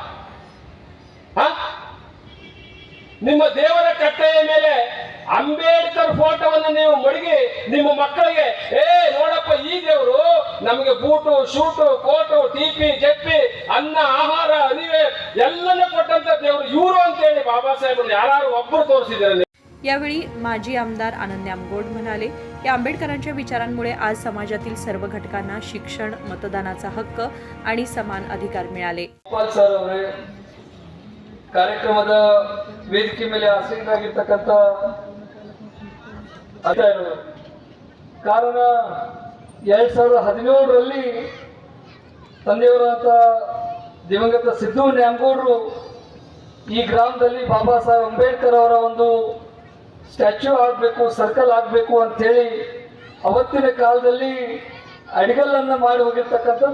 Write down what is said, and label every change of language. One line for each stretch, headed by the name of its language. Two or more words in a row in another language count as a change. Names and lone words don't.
Kannada: ನಿಮ್ಮ ದೇವರ ಕಟ್ಟೆಯ ಮೇಲೆ ಅಂಬೇಡ್ಕರ್ ಫೋಟೋವನ್ನು ನೀವು ಮಡಗಿ ನಿಮ್ಮ ಮಕ್ಕಳಿಗೆ ನೋಡಪ್ಪ ಈ ದೇವರು ನಮಗೆ ಬೂಟು, ಶೂಟು, ಕೋಟು, TP, JP, ಅನ್ನ, ಆಹಾರ, ಅರಿವೆ ಎಲ್ಲನೂ ಕೊಟ್ಟಂತ ದೇವರು ಇವರು ಅಂತ ಹೇಳಿ ಬಾಬಾ ಸಾಹೇಬ್ ಯಾರು ಒಬ್ಬರು ತೋರಿಸಿದ್ದಾರೆ.
Marathi: यावेळी माजी आमदार आनंद आमगोड म्हणाले की आंबेडकरांच्या विचारांमुळे आज समाजातील सर्व घटकांना शिक्षण, मतदानाचा हक्क आणि समान अधिकार मिळाले.
Kannada: ಕಾರ್ಯಕ್ರಮದ ವೇದಿಕೆ ಮೇಲೆ ಆಸೀನರಾಗಿರ್ತಕ್ಕಂಥ ಅಧಿಕಾರಿಗಳು. ಕಾರಣ 2017ರಲ್ಲಿ ತಂದೆಯವರಾದ ದಿವಂಗತ ಸಿದ್ದು ನ್ಯಾಮಗೌಡರು ಈ ಗ್ರಾಮದಲ್ಲಿ ಬಾಬಾ ಸಾಹೇಬ್ ಅಂಬೇಡ್ಕರ್ ಅವರ ಒಂದು ಸ್ಟ್ಯಾಚ್ಯೂ ಆಗಬೇಕು, ಸರ್ಕಲ್ ಆಗಬೇಕು ಅಂತೇಳಿ ಅವತ್ತಿನ ಕಾಲದಲ್ಲಿ ಅಡಿಗಲ್ಲನ್ನು ಮಾಡಿ ಹೋಗಿರ್ತಕ್ಕಂಥದ್ದು.